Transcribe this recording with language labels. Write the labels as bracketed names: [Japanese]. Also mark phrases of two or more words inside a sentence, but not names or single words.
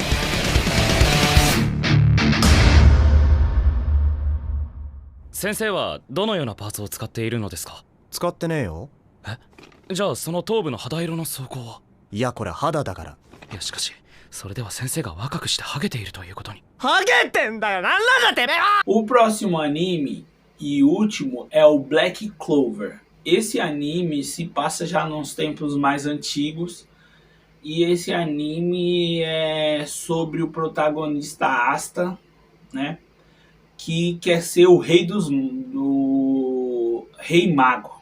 [Japanese] 先生はどのようなパーツを使っているのですか？使ってねえよ。じゃあその頭部の肌色の装甲は？いやこれ肌だから。いやしかしそれでは先生が若くしてハゲているということに。ハゲてんだよ、なんなんだてめえは。 [Portuguese] O próximo anime e último é o Black Clover. Esse anime se passa já nos tempos mais antigos. E esse anime é sobre o protagonista Asta, né? Que quer ser o rei do Rei Mago.